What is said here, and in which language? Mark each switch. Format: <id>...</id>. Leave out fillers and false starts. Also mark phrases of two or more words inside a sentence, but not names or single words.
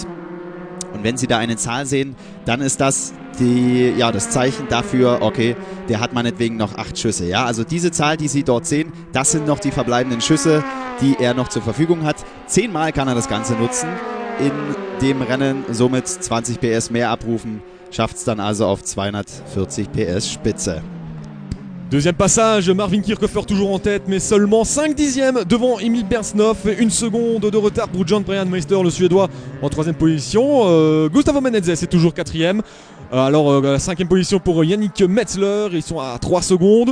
<de>Und wenn Sie da eine Zahl sehen, dann ist das das Zeichen dafür, okay, der hat meinetwegen noch 8 Schüsse. Ja, also diese Zahl, die Sie dort sehen, das sind noch die verbleibenden Schüsse, die er noch zur Verfügung hat. 10-mal kann er das Ganze nutzen in dem Rennen, somit 20 PS mehr abrufen, schafft es dann also auf 240 PS Spitze.</de> <fr>Deuxième passage, Marvin Kirchhofer toujours en tête, mais seulement 5 dixièmes devant Emil Bernsdorf. 1 seconde de retard pour John Bryant Meister, le Suédois, en 3e position. Gustavo Menezes est toujours 4e. Alors, 5e position pour Yannick Metzler, ils sont à 3 secondes.</fr>